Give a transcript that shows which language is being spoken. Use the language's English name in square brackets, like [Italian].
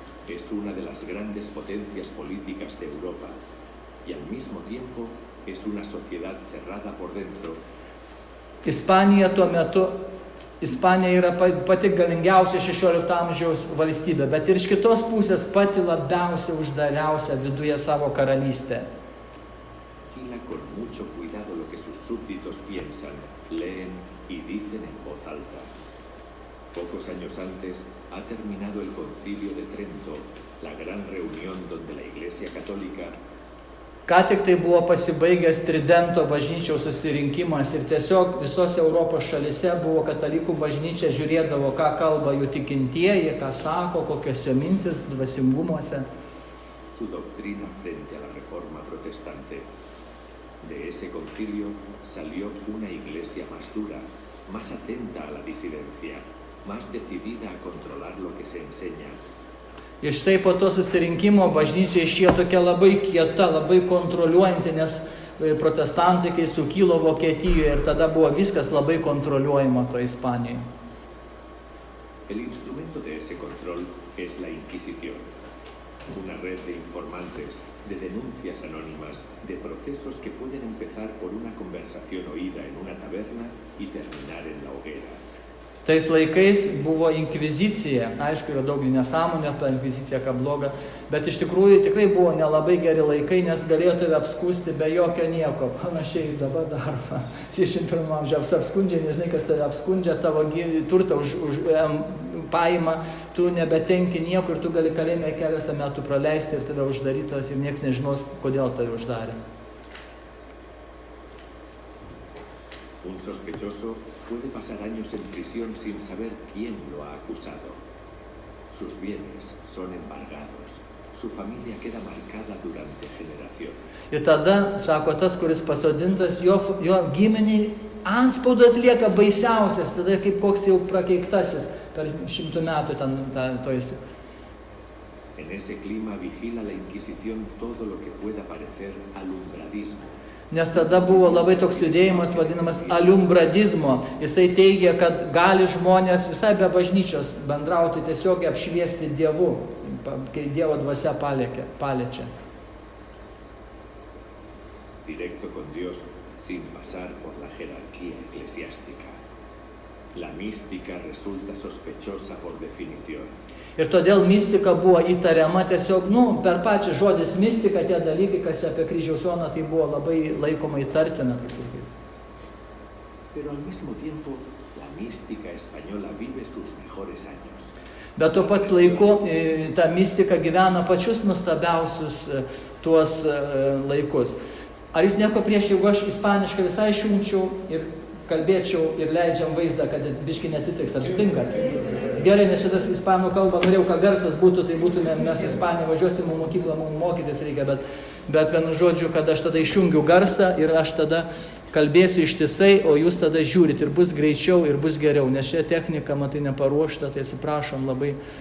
[Spanish] Es una de las grandes potencias políticas de Europa. Y al mismo tiempo es una sociedad cerrada por dentro. [Lithuanian] Ispanija tuo metu, Ispanija yra pati galingiausia 16 amžiaus valstybė, bet ir iš kitos pusės pati labiausiai uždariausia viduje savo karalystę. [Spanish] Vigila con mucho cuidado lo que sus súbditos piensan, leen y dicen en voz alta. Pocos años antes ha terminado el Concilio de Trento, la gran reunión donde la Iglesia Católica. [Lithuanian] Ką tik tai buvo pasibaigęs Tridento bažnyčiaus susirinkimas ir tiesiog visose Europos šalyse buvo katalikų bažnyčia, žiūrėdavo, ką kalba jų tikintieji, ką sako, kokios jo mintis dvasingumuose. [Spanish] Su doctrina frente a la reforma protestante. De ese concilio salió una iglesia más dura, más atenta a la disidencia, más decidida a controlar lo que se enseña. [Lithuanian] Ir štai po to susirinkimo bažnyčia išėjo tokia labai kieta, labai kontroliuojanti, nes protestantai, kai sukilo Vokietijoje ir tada buvo viskas labai kontroliuojama to Ispanijoje. [Spanish] El instrumento de ese control es la Inquisición, una red de informantes, de denuncias anónimas, de procesos que pueden empezar por una conversación oída en una taberna y terminar en la hoguera. [Lithuanian] Tais laikais buvo inkvizicija, aišku, yra daug nesąmonė apie inkviziciją, ką bloga, bet iš tikrųjų tikrai buvo nelabai geri laikai, nes galėjo tave apskūsti be jokio nieko. Panašiai dabar daroma. 21 amžiaus apskundžia, nežinai, kas tave apskundžia, tavo turtą paima, tu nebetenki niekur, tu gali kalėjime keletą metų praleisti ir tada uždarytas ir niekas nežinos, kodėl tai uždarė. [Spanish] Un sospechoso puede pasar años en prisión sin saber quién lo ha acusado. Sus bienes son embargados. Su familia queda marcada durante generaciones. [Lithuanian] Ir tada, sako, tas, kuris pasodintas, jo giminiai antspaudas lieka baisiausias, tada kaip koks jau prakeiktasis per 100 metų to esi. [Spanish] En ese clima vigila la Inquisición todo lo que pueda parecer alumbradismo. [Lithuanian] Nes tada buvo labai toks judėjimas vadinamas aliumbradizmo. Jisai teigia, kad gali žmonės visai be bažnyčios bendrauti, tiesiog apšviesti Dievu, kai Dievo dvasia paliečia. [Spanish] Directo con Dios sin pasar por la jerarquía eclesiástica. La mística resulta sospechosa por definición. [Lithuanian] Ir todėl mistika buvo įtariama tiesiog, per pačią žodis mistika, tie dalykai, kas apie kryžiaus joną, tai buvo labai laikoma įtartina. [Spanish] Pero al mismo tiempo, la mística española vive sus mejores años. [Lithuanian] Bet tuo pat laiku ta mistika gyvena pačius nuostabiausius tuos laikus. Ar jūs nieko prieš, jeigu aš ispaniškai visai išjungčiau ir kalbėčiau ir leidžiam vaizdą, kad biški netitiks, ar sutinka? Gerai, nes šitas ispanų kalba, norėjau, kad garsas būtų, tai būtume, mes Ispaniją važiuosim į mokyklą, mums mokytis reikia, bet vienu žodžiu, kad aš tada išjungiu garsą ir aš tada kalbėsiu ištisai, o jūs tada žiūrit ir bus greičiau ir bus geriau, nes šią techniką, matai, neparuošta, tai atsiprašom labai.